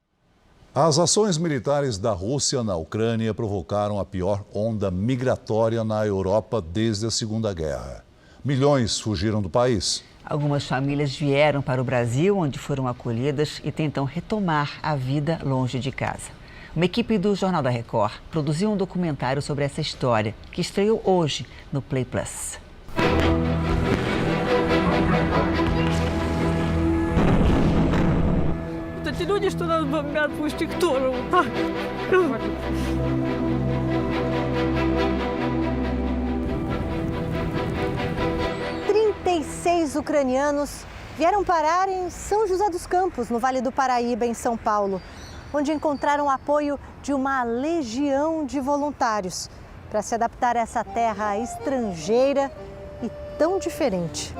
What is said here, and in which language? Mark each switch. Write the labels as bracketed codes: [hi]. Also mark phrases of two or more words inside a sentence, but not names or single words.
[pt] As ações militares da Rússia na Ucrânia provocaram a pior onda migratória na Europa desde a Segunda Guerra. Milhões fugiram do país. Algumas famílias vieram para o Brasil, onde foram acolhidas e tentam retomar a vida longe de casa. Uma equipe do Jornal da Record produziu um documentário sobre essa história, que estreou hoje no Play Plus. [ru] Люди, что нас бомбят, пусть их тоже вот так. [pt] 36 ucranianos vieram parar em São José dos Campos, no Vale do Paraíba, em São Paulo, onde encontraram o apoio de uma legião de voluntários para se adaptar a essa terra estrangeira e tão diferente.